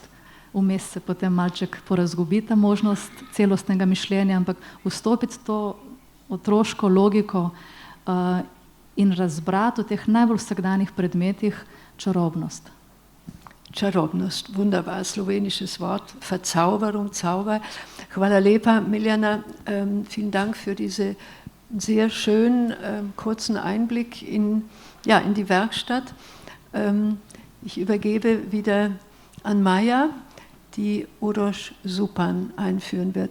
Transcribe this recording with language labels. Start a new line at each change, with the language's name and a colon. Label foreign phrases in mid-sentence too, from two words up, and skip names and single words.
Slovenian: Vmes se potem malček porazgubi ta možnost celostnega mišljenja, ampak vstopiti to otroško logiko in razbrati v teh najbolj vsakdanjih predmetih čarobnost. Čarobnost,
German: wunderbar, slowenisches Wort, Verzauberung, Zauber.
Slovenian: Hvala lepa, Miljana,
German: vielen Dank für diesen sehr schönen, kurzen Einblick in die Werkstatt. Ich übergebe wieder an Maja, die Uroš Zupan einführen wird.